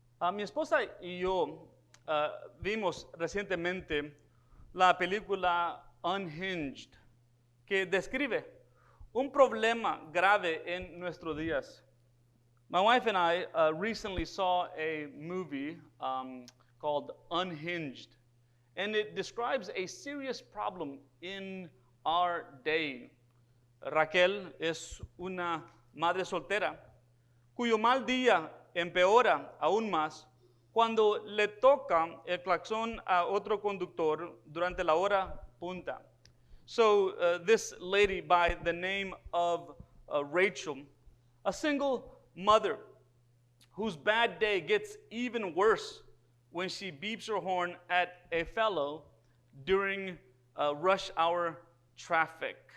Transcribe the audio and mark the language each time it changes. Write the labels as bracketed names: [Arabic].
[Spanish] Mi esposa y yo vimos recientemente la película Unhinged, que describe un problema grave en nuestros días. [English] My wife and I recently saw a movie called Unhinged, and it describes a serious problem in our day. [Spanish] Raquel es una madre soltera cuyo mal día empeora aún más cuando le toca el claxon a otro conductor durante la hora punta. [English] So this lady by the name of Rachel, a single mother whose bad day gets even worse when she beeps her horn at a fellow during rush hour traffic.